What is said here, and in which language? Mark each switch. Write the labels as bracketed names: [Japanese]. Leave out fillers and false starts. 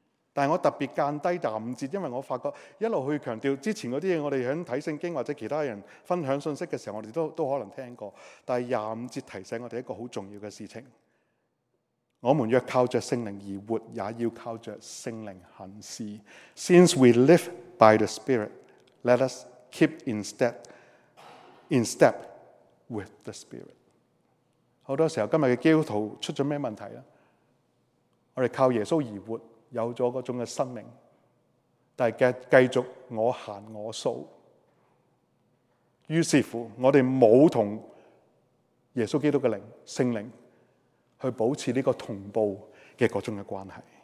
[Chinese] 但我特别间低25節，因为我发觉一直去强调之前那些，我们在看圣经或者其他人分享信息的时候，我们 都可能听过，但是25節提醒我们一个很重要的事情，我们若靠着圣灵而活，也要靠着圣灵行事。 [English] Since we live by the Spirit, let us keep in step with the Spirit。 [Chinese] 很多时候今天的基督徒出了什么问题呢？我们靠耶稣而活，有了那种的生命，但是继续我行我素，于是乎我们没有跟耶稣基督的灵圣灵去保持这个同步的那种的关系。